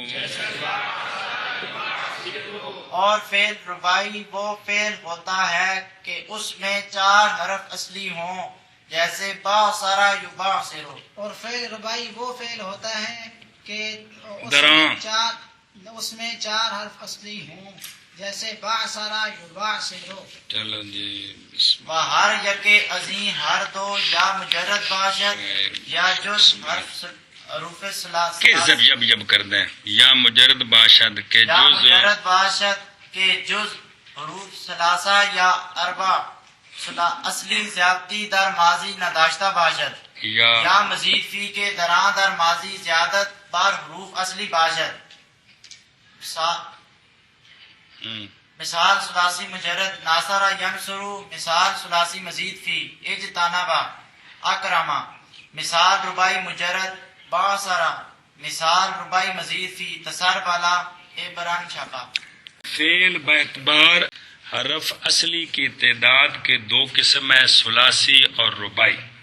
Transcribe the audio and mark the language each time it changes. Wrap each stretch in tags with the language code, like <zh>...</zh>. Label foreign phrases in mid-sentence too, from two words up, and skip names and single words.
<ur>اور فعل رباعی وہ فعل ہوتا ہے کہ اس میں 4 حرف اصلی ہوں، جیسے باصرا یباصرو۔ اور فعل رباعی وہ فعل ہوتا ہے کہ</ur> <fa>دراں</fa> <ur>اس میں 4 حرف اصلی ہوں، جیسے باصرا یباصرو۔ چلو جی، بسم</ur> <fa>و ہر یک ازیں ہر دو یا مجرد باشد یا جز حروف کہ ثلاثہ</fa> <ur>زب جب جب کر دیں،</ur> <fa>یا مجرد باشد کے یا جز مجرد باشد کے جز حروف ثلاثہ یا اربع اصلی زیادتی در ماضی نداشتہ باشد یا مزید فی کے دراں در ماضی زیادت بر حروف اصلی باشد۔ مثال ثلاثی مجرد ناصر ینصرو، مثال ثلاثی مزید فی اجتنبا اکرما، مثال رباعی مجرد باصرا، مثال رباعی مزید فی تسربلا ابرن چھپا۔</fa> <ur>فعل باعتبار حرف اصلی کی تعداد کے 2 قسم ہے، ثلاثی اور رباعی۔</ur>